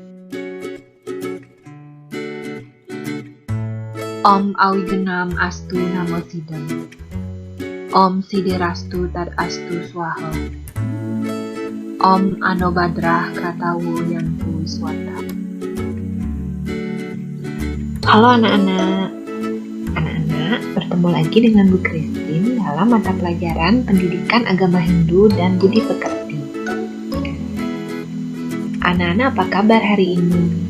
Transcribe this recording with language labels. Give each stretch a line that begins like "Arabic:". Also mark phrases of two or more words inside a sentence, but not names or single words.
Sanskrit: Om Awigenam Astu Namo Sidam. Om Sidirastu Tad Astu Swaha. Om Anobadrah Kratawu Yanpu Swata.
Indonesian: Halo anak-anak. Anak-anak, bertemu lagi dengan Bu Christine dalam mata pelajaran Pendidikan Agama Hindu dan Budi Pekerti. Anak-anak, apa kabar hari ini?